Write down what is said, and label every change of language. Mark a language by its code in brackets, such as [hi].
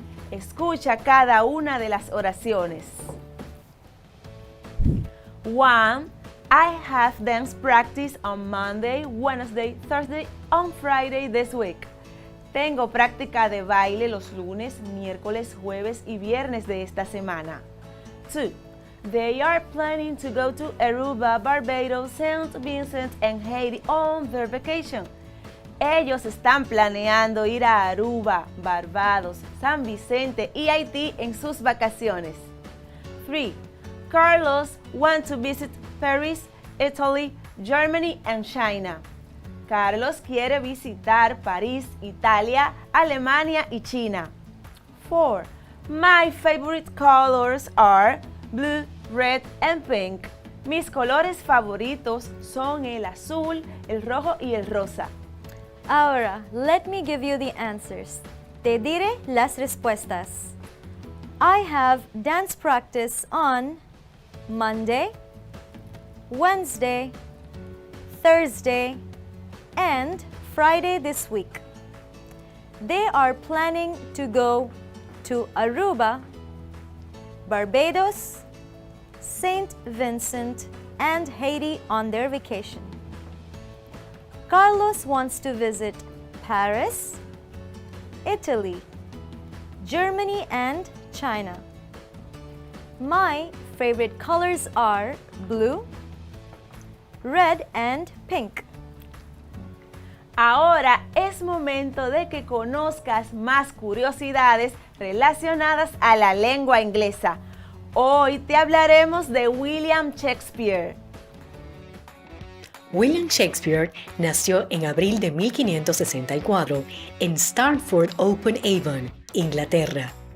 [es] Escucha cada una de las oraciones. 1. [en] I have dance practice on Monday, Wednesday, Thursday, on Friday this week. [es] Tengo práctica de baile los lunes, miércoles, jueves y viernes de esta semana. 2. [en] They are planning to go to Aruba, Barbados, St. Vincent and Haiti on their vacation. [es] Ellos están planeando ir a Aruba, Barbados, San Vicente y Haití en sus vacaciones. 3. [en] Carlos wants to visit Paris, Italy, Germany and China. [es] Carlos quiere visitar París, Italia, Alemania y China. 4. [en] My favorite colors are blue, red and pink. [es] Mis colores favoritos son el azul, el rojo y el rosa. Ahora, [en] let me give you the answers. [es] Te diré las respuestas. [en] I have dance practice on Monday, Wednesday, Thursday, and Friday this week. They are planning to go to Aruba, Barbados, St. Vincent, and Haiti on their vacation. Carlos wants to visit Paris, Italy, Germany, and China. My favorite colors are blue, red, and pink. [es] Ahora es momento de que conozcas más curiosidades relacionadas a la lengua inglesa. Hoy te hablaremos de William Shakespeare. William Shakespeare nació en abril de 1564 en Stratford-upon-Avon, Inglaterra.